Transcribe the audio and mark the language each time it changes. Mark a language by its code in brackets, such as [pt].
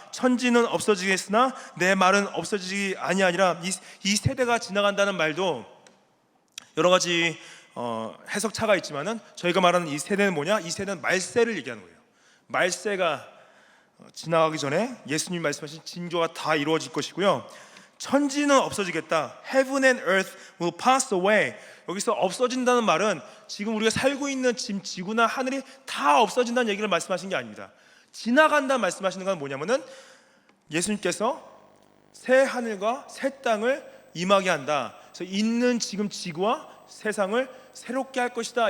[ko] 천지는 없어지겠으나 내 말은 없어지기 아니하니라. 이 세대가 지나간다는 말도 여러 가지 해석차가 있지만은, 저희가 말하는 이 세대는 뭐냐? 이 세대는 말세를 얘기하는 거예요. 말세가 지나가기 전에 예수님 말씀하신 징조가 다 이루어질 것이고요. 천지는 없어지겠다. [en] Heaven and earth will pass away. [ko] 여기서 없어진다는 말은 지금 우리가 살고 있는 지구나 하늘이 다 없어진다는 얘기를 말씀하신 게 아닙니다. 지나간다 말씀하시는 건 뭐냐면은 예수님께서 새 하늘과 새 땅을 임하게 한다. 그래서 있는 지금 지구와 세상을 새롭게 할 것이다.